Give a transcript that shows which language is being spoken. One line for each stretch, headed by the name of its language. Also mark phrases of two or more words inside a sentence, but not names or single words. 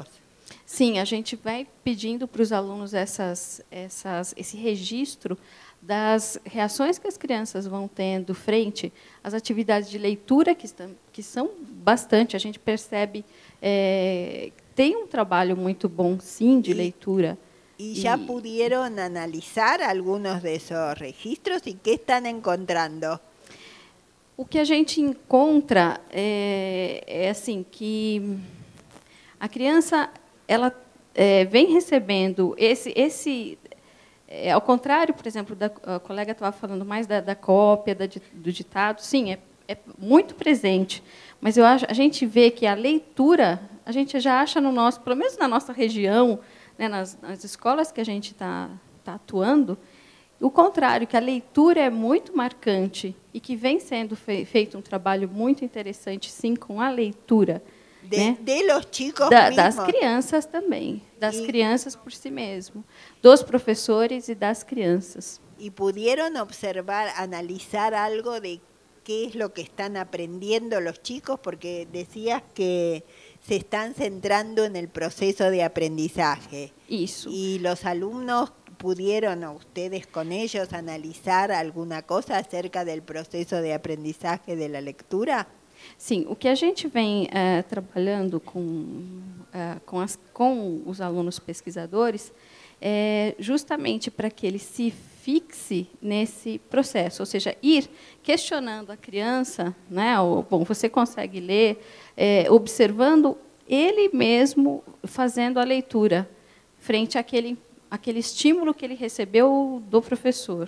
Portuguese: Sim, a gente vai pedindo para os alunos esse registro das reações que as crianças vão tendo frente às atividades de leitura, que são bastante, a gente percebe, tem um trabalho muito bom, sim, de leitura.
Spanish: ¿Y ya pudieron analizar algunos de esos registros? ¿Y qué están encontrando?
Portuguese: O que a gente encontra é assim, que a criança ela vem recebendo ao contrário, por exemplo, a colega estava falando mais da cópia, do ditado, sim, é muito presente, mas a gente vê que a leitura, a gente já acha pelo menos na nossa região, né, nas escolas que a gente está atuando, o contrário, que a leitura é muito marcante e que vem sendo feito um trabalho muito interessante, sim, com a leitura.
Spanish: De los chicos
Portuguese: das crianças também, das crianças por si mesmo, dos professores e das crianças. E puderam observar, analisar
Spanish: algo de qué es lo que están aprendiendo los chicos, porque decías que se están centrando en el proceso de aprendizaje.
Portuguese: Isso.
Spanish: ¿Y los alumnos pudieron, o ustedes con ellos, analizar alguna cosa acerca del proceso de aprendizaje de la lectura?
Portuguese: Sim, o que a gente vem trabalhando com os alunos pesquisadores é justamente para que ele se fixe nesse processo, ou seja, ir questionando a criança, né? Bom, você consegue ler, observando ele mesmo fazendo a leitura frente àquele estímulo que ele recebeu do professor.